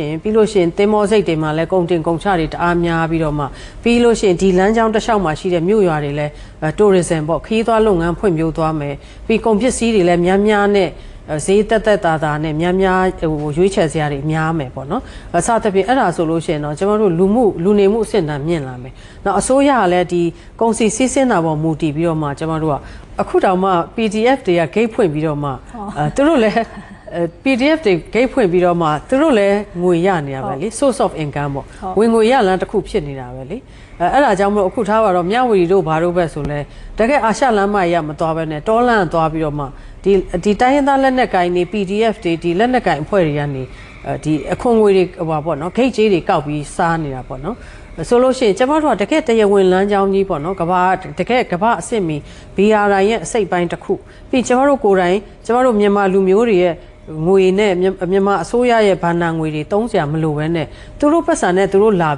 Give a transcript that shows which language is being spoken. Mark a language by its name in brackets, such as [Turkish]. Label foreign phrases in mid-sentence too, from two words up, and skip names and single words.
[Burmese] ရင်သင်္ဘောစိတ်တွေမှာလည်းကုန်တင်ကုန်ချတွေတအားများပြီးတော့မှပြီးလို့ရှိရင်ဒီလမ်းကြောင်းတစ်လျှောက်မှာရှိတဲ့မြို့ရွာတွေလည်း tourism ပေါ့ခရီးသွားလုပ်ငန်းဖွံ့ဖြိုးသွားမယ်ပြီးကုန်ပစ္စည်းတွေလည်းများများနဲ့ဈေးတက်တာနဲ့များရွေးချယ်စရာတွေများမယ်ပေါ့နော်အစသဖြင့်အဲ့ဒါဆိုလို့ရှိရင်တော့ကျွန်တော်တို့လူနေမှုအဆင့်အတန်းမြင့်လာမယ်နောက်အစိုးရကလည်းဒီကုန်စည်စီးဆင်းတာပေါ်မူတည်ပြီးတော့မှကျွန်တော်တို့ကအခုတောင်မှ PDF တွေက gate ဖွင့်ပြီးတော့မှသူတို့လည်း PDF တွေ gate ဖွင့်ပြီးတော့မှသူတို့လည်းငွေရနေတာပဲလေ [English] source of income [Burmese] ပေါ့ဝင်ငွေရလမ်းတစ်ခုဖြစ်နေတာပဲလေအဲ့ဒါကြောင့်မလို့အခုထားပါတော့မြဝတီတို့ဘာ တို့ပဲဆိုလဲတကယ်အာရှလမ်းမကြီးကမသွားဘဲနဲ့တောလမ်းသွားပြီးတော့မှဒီတိုင်းရင်းသားလက်နက်ကိုင်တွေ PDF တွေဒီလက်နက်ကိုင်အဖွဲ့တွေကနေဒီအခွန်ငွေတွေဟိုပါပေါ့နော်ဂိတ်ကြီးတွေကောက်ပြီးစားနေတာပေါ့နော်ဆိုလို့ရှိရင်ကျမတို့ကတကယ်တရားဝင်လမ်းကြောင်းကြီးပေါ့နော်ကဘာတကယ်ကဘာအစ်စ်မီ BRI ရဲ့အစိတ်ပိုင်းတစ်ခုပြီးကျမတို့ကိုယ်တိုင်ကျမတို့မြန်မာလူမျိုးတွေရဲ့ငွေနဲ့မြန်မာအစိုးရရဲ့ဘဏ္ဍာငွေတွေတုံးစရာမလိုပဲနဲ့သူတို့ပတ်စံနဲ့သူတို့လာ